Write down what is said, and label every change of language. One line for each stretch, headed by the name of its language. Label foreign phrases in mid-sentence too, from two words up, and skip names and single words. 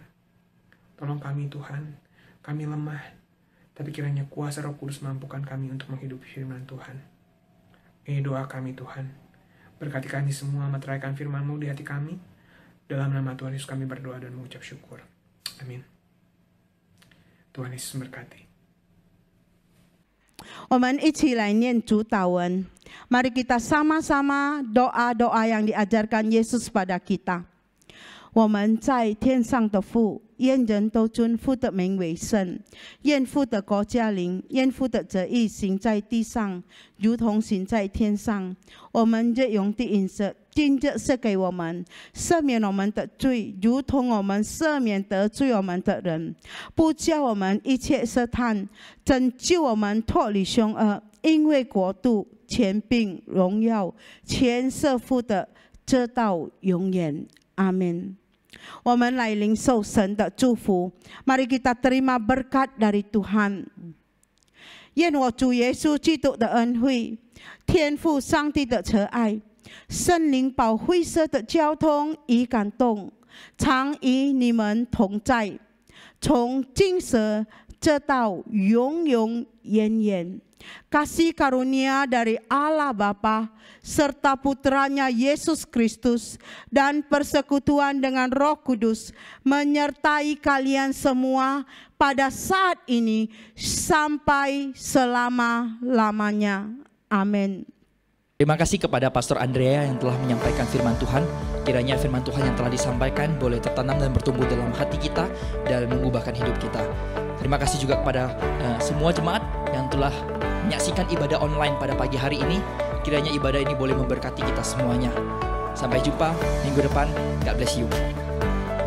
Indonesian: Tolong kami, Tuhan, kami lemah, tapi kiranya kuasa Roh Kudus mampukan kami untuk menghidupi firman Tuhan. Ini doa kami, Tuhan. Berkati kami semua meteraikan firman-Mu di hati kami. Dalam nama Tuhan Yesus kami berdoa dan mengucap syukur. Amin. Tuhan Yesus memberkati.
Chinese: 我们一起来念主祷文。
Indonesian: Mari kita sama-sama doa-doa yang diajarkan Yesus pada kita.
Chinese: 我们在天上的父，愿人都尊父的名为圣。愿父的国降临，愿父的旨意行在地上，如同行在天上。我们日用的饮食，今日赐给我们，赦免我们的罪，如同我们赦免得罪我们的人，不叫我们一切试探，拯救我们脱离凶恶。因为国度、权柄、荣耀，全是父的，直到永远。阿门。我们来领受神的祝福。
Indonesian: Mari kita terima berkat dari Tuhan。
Chinese: 愿我主耶稣基督的恩惠、天父上帝的慈爱、圣灵保惠师的交通与感动，常与你们同在，从今时直到永永远远.
Indonesian: Kasih karunia dari Allah Bapa serta Putranya Yesus Kristus dan persekutuan dengan Roh Kudus menyertai kalian semua pada saat ini sampai selama-lamanya. Amin. Terima kasih kepada Pastor Andrea yang telah menyampaikan firman Tuhan. Kiranya firman Tuhan yang telah disampaikan boleh tertanam dan bertumbuh dalam hati kita dan mengubahkan hidup kita. Terima kasih juga kepada semua jemaat yang telah menyaksikan ibadah online pada pagi hari ini. Kiranya ibadah ini boleh memberkati kita semuanya. Sampai jumpa minggu depan.
English: God bless you.